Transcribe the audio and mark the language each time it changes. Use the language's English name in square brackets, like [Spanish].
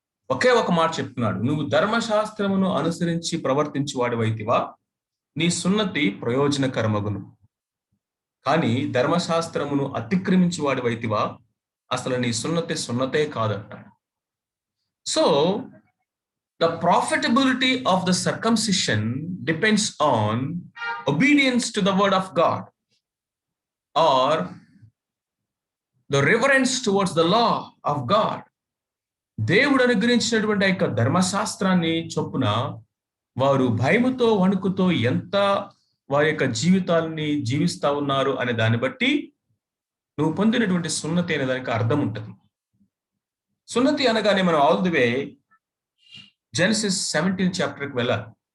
[Telugu] ఒకే ఒక మాట చెప్తున్నాడు, నువ్వు ధర్మశాస్త్రమును అనుసరించి ప్రవర్తించి వాడివైతివా, నీ సున్నతి ప్రయోజనకరమగును. కానీ ధర్మశాస్త్రమును అతిక్రమించి వాడివైతివా, అసలు నీ సున్నతే కాదంటాడు. [English] So the profitability of the circumcision depends on obedience to the word of God or the reverence towards the law of God. [Telugu] దేవుడు అనుగ్రహించినటువంటి యొక్క ధర్మశాస్త్రాన్ని చొప్పున వారు భయముతో వణుకుతో ఎంత వారి యొక్క జీవితాన్ని జీవిస్తా ఉన్నారు అనే దాన్ని బట్టి నువ్వు పొందినటువంటి సున్నతి అనే దానికి అర్థం ఉంటుంది. సున్నతి అనగానే మనం ఆల్ ది వే జెనసిస్ 17 చాప్టర్కి వెళ్ళాలి.